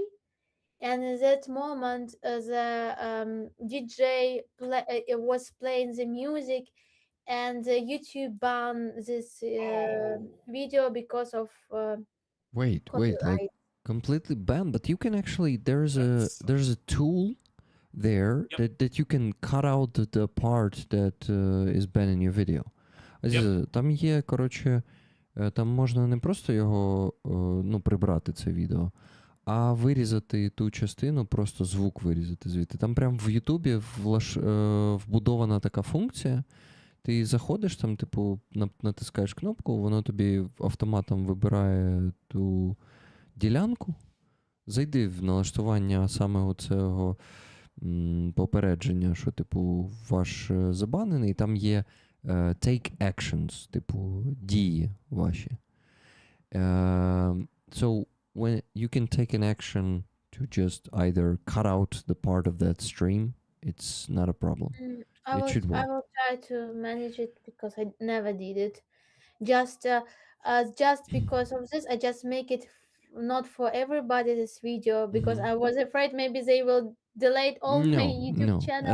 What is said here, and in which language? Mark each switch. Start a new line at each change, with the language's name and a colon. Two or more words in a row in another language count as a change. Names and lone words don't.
English: And at that moment, the DJ was playing the music, and YouTube banned this video because of Wait, like copyright. completely banned? But you can actually, there's a tool there that you can cut out the part that is banned in your video. Aziza,
Ukrainian: там є, коротше, там можна не просто його, прибрати це відео, а вирізати ту частину, просто звук вирізати звідти. Там прям в Ютубі вбудована така функція. Ти заходиш, там, типу, натискаєш кнопку, воно тобі автоматом вибирає ту ділянку. Зайди в налаштування саме оцього попередження, що, типу, ваш забанений, там є
English: take actions,
Ukrainian: типу, дії ваші.
English: So, when you can take an action to just either cut out the part of that stream, it's not a problem. It should work. I will try to manage it because I never did it. Just because of this, I just make it not for everybody this video because I was afraid maybe they will delete all my YouTube channel.